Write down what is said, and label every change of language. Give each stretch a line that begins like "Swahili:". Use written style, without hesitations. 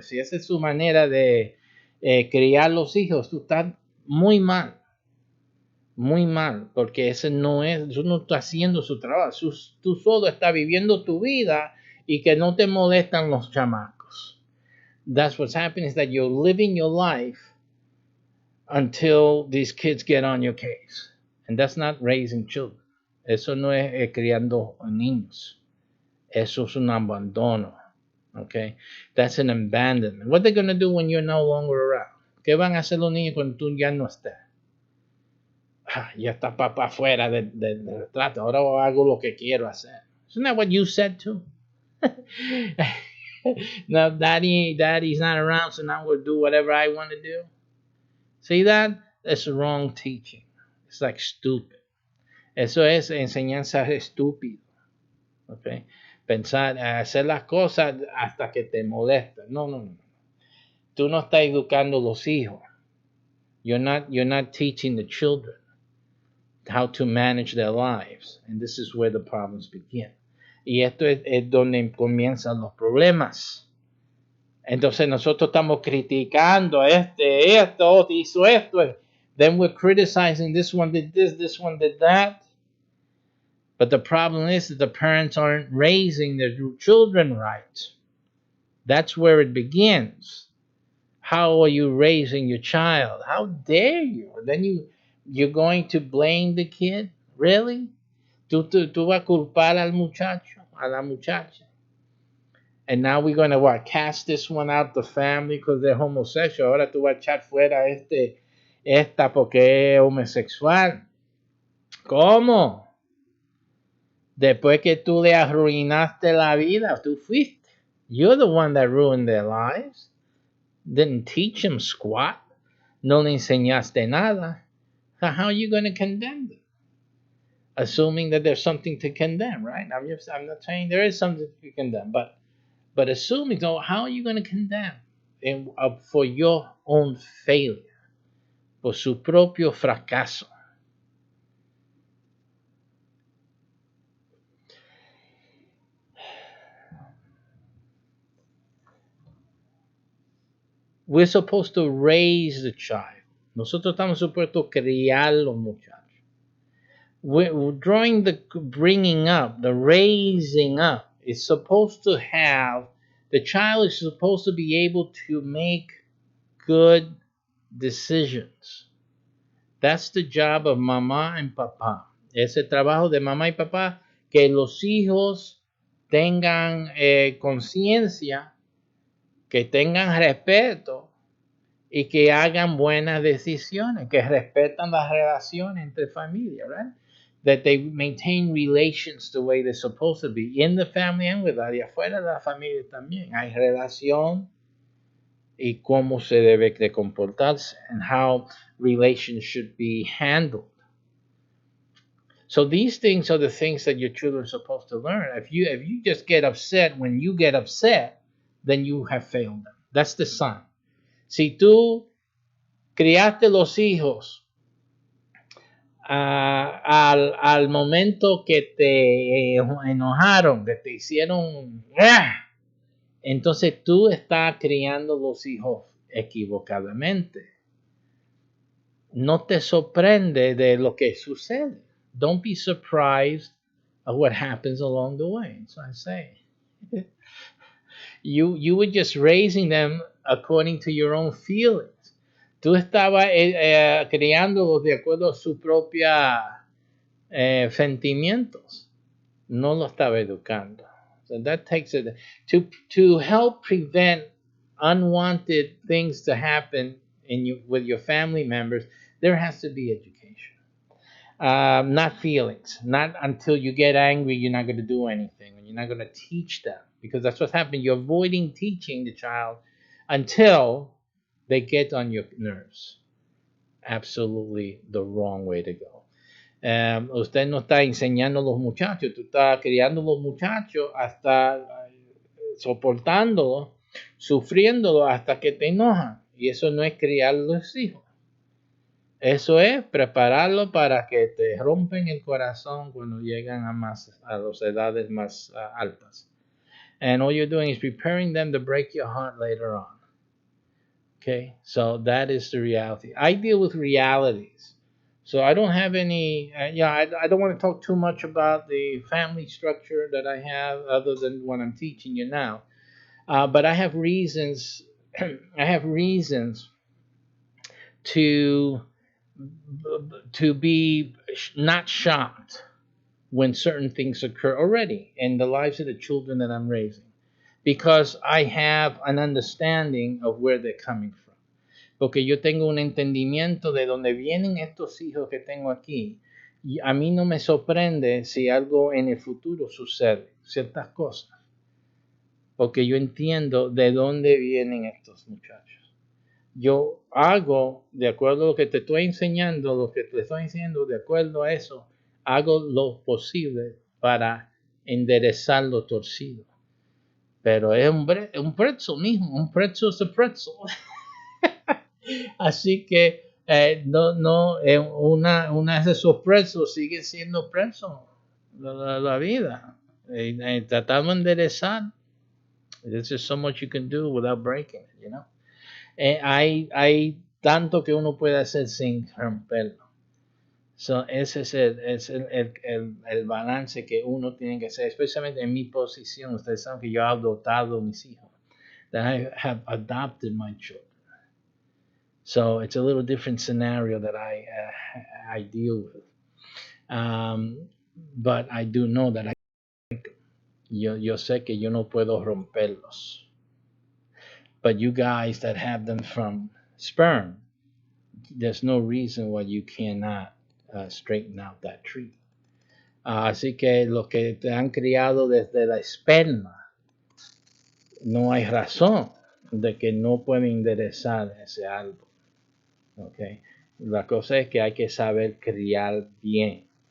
Spanish: Si esa es su manera de criar los hijos, tú estás muy mal, porque ese no está haciendo su trabajo. Tú solo estás viviendo tu vida y que no te molestan los chamacos.
English: That's what's happening, is that you're living your life until these kids get on your case. And that's not raising children.
Spanish: Eso no es criando niños. Eso es un abandono. Okay?
English: That's an abandonment. What are they going to do when you're no longer around?
Spanish: ¿Qué van a hacer los niños cuando tú ya no estés? Ya está papá fuera del retrato. Ahora hago lo que quiero hacer.
English: Isn't that what you said too? Now daddy's not around, so now we'll do whatever I want to do. See that? That's wrong teaching. It's like stupid.
Spanish: Eso es enseñanza estúpida. Okay? Pensar, hacer las cosas hasta que te molestan. No. Tú no estás educando los hijos.
English: You're not teaching the children how to manage their lives. And this is where the problems begin.
Spanish: Y esto es donde comienzan los problemas. Entonces nosotros estamos criticando esto, hizo esto.
English: Then we're criticizing this one did this one did that. But the problem is that the parents aren't raising their children right. That's where it begins. How are you raising your child? How dare you? Then you're going to blame the kid?
Spanish: Really? Tú vas a culpar al muchacho, a la muchacha.
English: And now we're going to what, cast this one out the family because they're homosexual.
Spanish: Ahora tú vas a echar fuera esta porque es homosexual. ¿Cómo? Después que tú le arruinaste la vida, tú fuiste.
English: You're the one that ruined their lives. Didn't teach them squat.
Spanish: No le enseñaste nada.
English: So how are you going to condemn them? Assuming that there's something to condemn, right? I'm not saying there is something to condemn, but assuming, so how are you going to condemn for your own failure,
Spanish: por su propio fracaso?
English: We're supposed to raise the child.
Spanish: Nosotros estamos supuestos a criar los muchachos.
English: During the bringing up, the raising up, is supposed to have, the child is supposed to be able to make good decisions. That's the job of mamá and papá.
Spanish: Es el trabajo de mamá y papá que los hijos tengan conciencia, que tengan respeto y que hagan buenas decisiones, que respetan las relaciones entre familia, right?
English: That they maintain relations the way they're supposed to be in the family and with
Spanish: y afuera de la familia también. Hay relación y cómo se debe de comportarse
English: and how relations should be handled. So these things are the things that your children are supposed to learn. If you just get upset when you get upset, then you have failed them. That's the sign.
Spanish: Si tú criaste los hijos al momento que te enojaron, que te hicieron, entonces tú estás criando los hijos equivocadamente. No te sorprende de lo que sucede.
English: Don't be surprised of what happens along the way. That's what I say. You were just raising them according to your own feelings.
Spanish: Tú estabas criándolos de acuerdo a sus propios sentimientos. No lo estaba educando.
English: So that takes it to help prevent unwanted things to happen with your family members. There has to be education. Not feelings. Not until you get angry, you're not going to do anything, and you're not going to teach them, because that's what's happening. You're avoiding teaching the child until they get on your nerves. Absolutely the wrong way to go.
Spanish: Usted no está enseñando a los muchachos, tú estás criando a los muchachos hasta soportándolos, sufriéndolos hasta que te enojan. Y eso no es criar a los hijos. Eso es prepararlo para que te rompen el corazón cuando llegan a las edades más altas.
English: And all you're doing is preparing them to break your heart later on. Okay, so that is the reality. I deal with realities. So I don't have any, I don't want to talk too much about the family structure that I have other than what I'm teaching you now. But I have reasons, I have reasons to be not shocked when certain things occur already in the lives of the children that I'm raising, because I have an understanding of where they're coming from.
Spanish: Porque yo tengo un entendimiento de dónde vienen estos hijos que tengo aquí. Y a mí no me sorprende si algo en el futuro sucede, ciertas cosas. Porque yo entiendo de dónde vienen estos muchachos. Yo hago, de acuerdo a lo que te estoy enseñando, lo que te estoy diciendo, de acuerdo a eso, hago lo posible para enderezar lo torcido. Pero es un pretzel mismo, un pretzel es un pretzel. Así que una de esos pretzels sigue siendo pretzel la vida. Tratando de enderezar.
English: There's just so much you can do without breaking it, you know.
Spanish: Hay tanto que uno puede hacer sin romperlo. So, ese es el balance que uno tiene que hacer, especialmente en mi posición. Ustedes saben que yo he adoptado a mis hijos.
English: That I have adopted my children. So it's a little different scenario that I deal with. But I do know that I
Spanish: Yo sé que yo no puedo romperlos.
English: But you guys that have them from sperm, there's no reason why you cannot straighten out that tree.
Spanish: Así que los que te han criado desde la esperma, no hay razón de que no pueden enderezar ese árbol. Okay? La cosa es que hay que saber criar bien.